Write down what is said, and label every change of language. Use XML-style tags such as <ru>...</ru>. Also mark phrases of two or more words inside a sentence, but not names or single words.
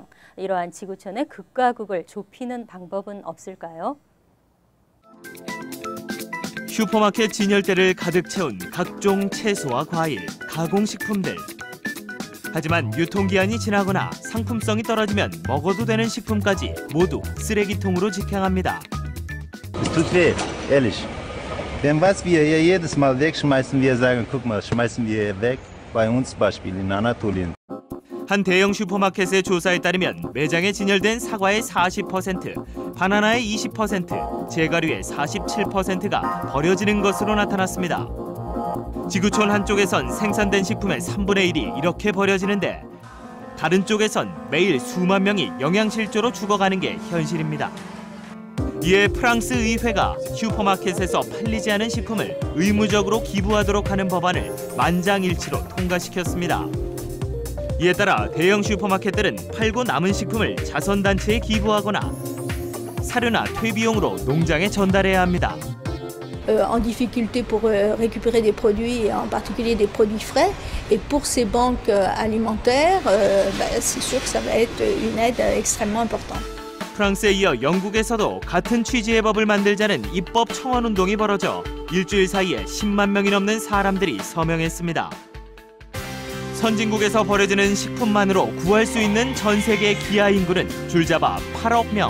<ko>이러한 지구촌의 극과 극을 좁히는 방법은 없을까요? 슈퍼마켓 진열대를 가득 채운 각종 채소와 과일, 가공식품들. 하지만 유통기한이 지나거나 상품성이 떨어지면 먹어도 되는 식품까지 모두 쓰레기통으로 직행합니다.</ko> <de>Tut weh, ehrlich. Denn was wir hier jedes Mal wegschmeißen, wir sagen, guck mal, schmeißen wir weg. Bei uns Beispiel in Anatolien.</de> <ko>한 대형 슈퍼마켓의 조사에 따르면 매장에 진열된 사과의 40%, 바나나의 20%, 제가류의 47%가 버려지는 것으로 나타났습니다. 지구촌 한쪽에선 생산된 식품의 3분의 1이 이렇게 버려지는데 다른 쪽에선 매일 수만 명이 영양실조로 죽어가는 게 현실입니다. 이에 프랑스 의회가 슈퍼마켓에서 팔리지 않은 식품을 의무적으로 기부하도록 하는 법안을 만장일치로 통과시켰습니다. 이에 따라 대형 슈퍼마켓들은 팔고 남은 식품을 자선단체에 기부하거나 사료나 퇴비용으로 농장에 전달해야 합니다.</ko> <fr>En difficulté pour récupérer des produits, et en particulier des produits frais. Et pour ces banques alimentaires, c'est sûr que ça va être une aide extrêmement importante.</fr> <ko>프랑스에 이어 영국에서도 같은 취지의 법을 만들자는 입법 청원 운동이 벌어져 일주일 사이에 10만 명이 넘는 사람들이 서명했습니다. 선진국에서 버려지는 식품만으로 구할 수 있는 전 세계 기아 인구는 줄잡아 8억 명.</ko>